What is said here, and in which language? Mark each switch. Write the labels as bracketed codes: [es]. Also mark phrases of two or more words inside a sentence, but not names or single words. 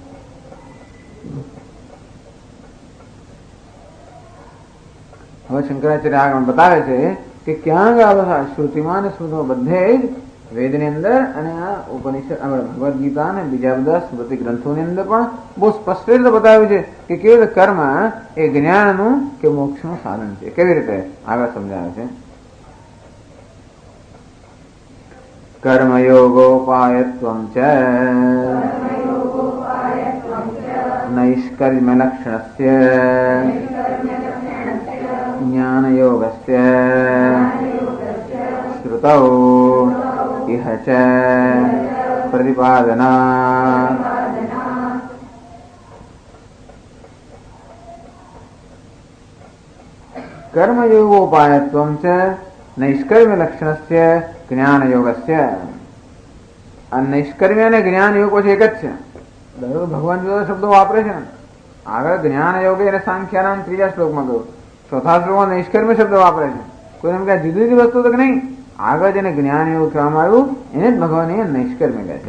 [gu] હવે શંકરાચાર્ય આગળ બતાવે છે કે ક્યાં આ બધા શ્રુતિમાં અને સ્મૃતિમાં બધે જ વેદની અંદર અને આ ઉપનિષદ ભગવદ્ ગીતા અને બીજા બધા સ્મૃતિ ગ્રંથોની અંદર પણ બહુ સ્પષ્ટ રીતે બતાવ્યું છે કે કેવી રીતે કર્મ એ જ્ઞાનનું કે મોક્ષનું સાધન છે. કેવી રીતે આગળ સમજાવે છે. [sa] कर्मयोगोपायत्वं च नैष्कर्म्यलक्षणस्य ज्ञानयोगस्य श्रुतौ इह च प्रतिपादनात्। कर्मयोगोपायत्वं च नैष्कर्म्यलक्षणस्य જ્ઞાનયોગસ્ય। [gu] આ નૈષ્કર્મ્ય અને જ્ઞાન યોગ પછી એક જ છે। ભગવાન જુદા શબ્દો વાપરે છે ને, આગળ જ્ઞાન યોગ અને સાંખ્યાનામ ત્રીજા શ્લોકમાં ગયું, ચોથા શ્લોકમાં નૈષ્કર્મ્ય શબ્દ વાપરે છે। કોઈ એમ કે જુદી જુદી વસ્તુ તો નહીં, આગળ જેને જ્ઞાન યોગ કહેવામાં આવ્યું એને જ ભગવાન નૈષ્કર્મ્ય કહે છે।